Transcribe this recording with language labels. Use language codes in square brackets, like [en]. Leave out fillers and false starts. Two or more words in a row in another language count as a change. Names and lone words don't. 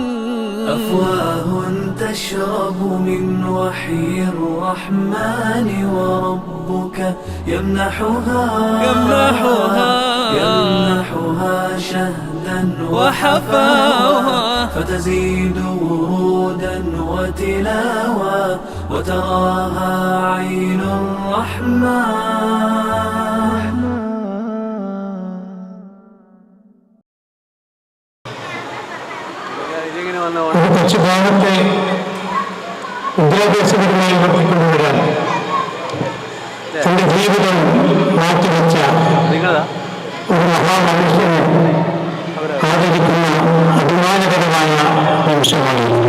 [ar] أفواه تشرب من وحي الرحمن وربك يمنحها شهدا وحفاوى فتزيد ورودا وتلاوى وتراها عين الرحمن. [ml] കുറച്ച് ഭാഗത്തെ വിദ്യാഭ്യാസപരമായി വർദ്ധിക്കൊണ്ടുവരാൻ തന്റെ ജീവിതം മാറ്റിവെച്ച ഒരു മഹാമനുഷ്യനെ ആദരിക്കുന്ന അഭിമാനകരമായ നിമിഷമാണ്.